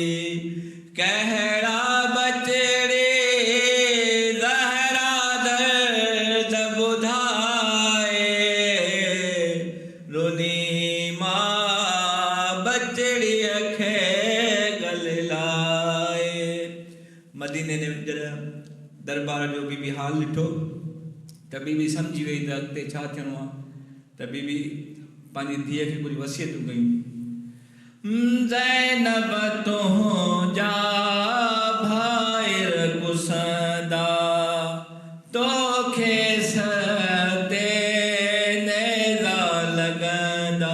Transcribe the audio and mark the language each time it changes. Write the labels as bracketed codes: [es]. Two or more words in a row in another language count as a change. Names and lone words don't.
[skr] کہڑا بچڑی زہرا درد بدھائے. رونی ماں بچڑی اکھے گل لائے. [sd] مدینے نے دربار جو بی حال ॾिठो त बीबी सम्झी वई त अॻिते छा थियणो आहे. त बीबी पंहिंजी धीअ खे कुझु वसियतूं कयूं. ज़ैनब तुंहिंजा भाइर कुसंदा तोखे सते नेज़ा लॻंदा.